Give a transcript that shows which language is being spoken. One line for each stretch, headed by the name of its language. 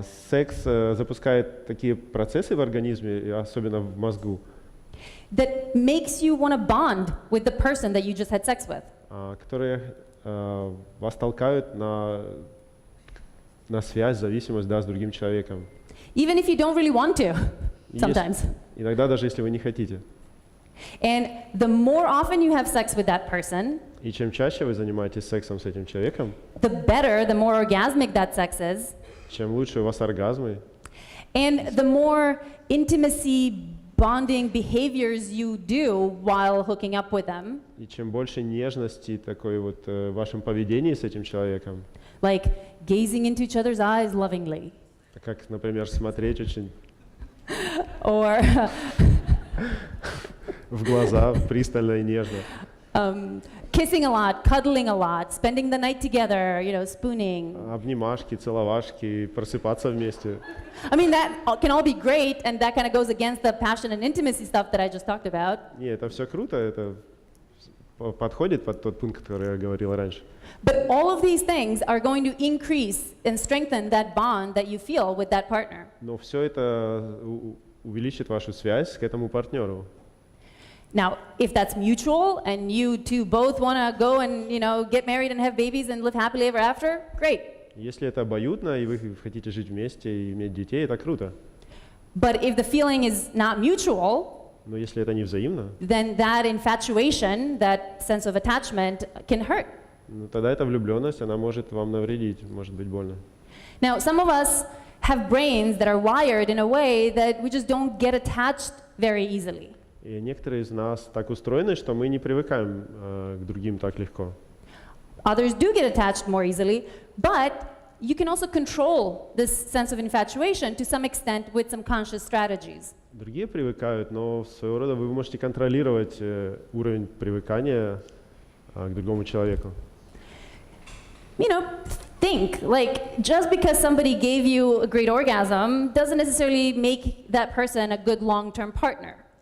Russian: Секс запускает такие процессы в организме, и особенно в мозгу,
English: That makes you want to bond with the person that you just had sex with.
Russian: которые вас толкают на связь, зависимость, да, с другим человеком.
English: Even if you don't really want to, sometimes.
Russian: Иногда даже если вы не хотите.
English: And the more often you have sex with that person,
Russian: И чем чаще вы занимаетесь сексом с этим человеком,
English: the better, the more orgasmic that sex is,
Russian: чем лучше у вас оргазмы,
English: and the more intimacy bonding behaviors you do while hooking up with them,
Russian: и чем больше нежности такой вот в вашем поведении с этим человеком,
English: like gazing into each other's eyes lovingly,
Russian: как, например, смотреть очень
English: or
Russian: в глаза пристально и нежно,
English: kissing a lot, cuddling a lot, spending the night together, you know, spooning.
Russian: обнимашки, целовашки, просыпаться вместе.
English: I mean, that can all be great, and that kind of goes against the passion and intimacy stuff that I just talked about.
Russian: Не, это все круто, это подходит под тот пункт, который я говорил раньше.
English: But all of these things are going to increase and strengthen that bond that you feel with that partner.
Russian: Но все это увеличит вашу связь к этому партнеру.
English: Now, if that's mutual and you two both want to go and, you know, get married and have babies and live happily ever after, great.
Russian: Если это обоюдно, и вы хотите жить вместе и иметь детей, это круто.
English: But if the feeling is not mutual,
Russian: Но если это не взаимно,
English: then that infatuation, that sense of attachment can hurt.
Russian: ну, тогда эта влюбленность, она может вам навредить, может быть больно.
English: Now, some of us have brains that are wired in a way that we just don't get attached very easily.
Russian: И некоторые из нас так устроены, что мы не привыкаем к другим так легко.
English: Others do get attached more easily, but you can also control this sense of infatuation to some extent with some conscious strategies.
Russian: Другие привыкают, но своего рода вы можете контролировать уровень привыкания к другому человеку.
English: You know, think, like, just because somebody gave you a great orgasm doesn't necessarily make that person a good long-term partner.